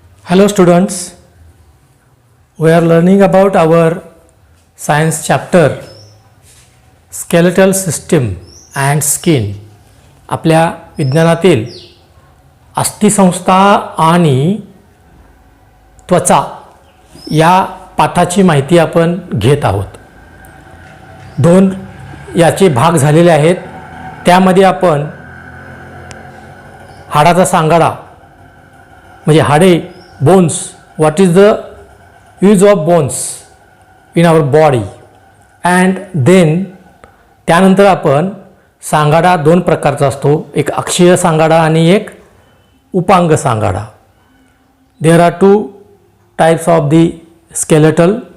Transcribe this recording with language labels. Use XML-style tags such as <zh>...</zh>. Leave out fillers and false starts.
<en>Hello students, we are learning about our science chapter skeletal system and skin.</en> <mr>आपल्या विज्ञानातील अस्थिसंस्था आणि त्वचा या पाठाची माहिती आपण घेत आहोत. दोन याचे भाग झालेले आहेत. त्यामध्ये आपण हाडाचा सांगाडा म्हणजे हाडे bones,</mr> <en>what is the use of bones in our body, and then</en> <mr>त्यानंतर आपण सांगाडा दोन प्रकारचा असतो, एक अक्षीय सांगाडा आणि एक उपांग सांगाडा.</mr> <en>There are two types of the skeletal.</en>